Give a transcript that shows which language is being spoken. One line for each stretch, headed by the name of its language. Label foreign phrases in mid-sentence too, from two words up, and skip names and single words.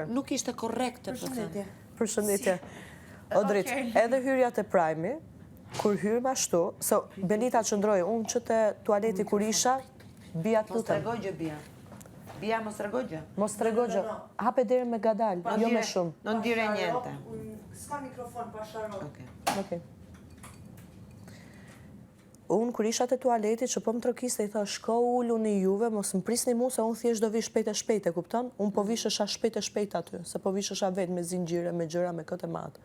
Albanian: Nuk ishte korrekte po them. Përshëndetje. O drit, edhe hyrjat e prajmi, kur hyrëm ashtu, se Benita qëndroi, unë që te tualeti kur isha, bia të Mos lutem. tregoj gjë bia. Bia mos tregoj gjë. Mos tregoj gjë. Hape deri me gadal, jo me shumë.
Italian: Non dire niente.
Albanian: S'ka mikrofon pa sharot. Okej. Okej. Unë kur isha te tualeti që po më trokiste i tha shko uluni juve, mos më prisni mu se unë thjesht do vi shpejt e kupton? Unë po vishesha shpejt aty, se po vishesha vetë me zinxhire, me gjëra, me këtë madh.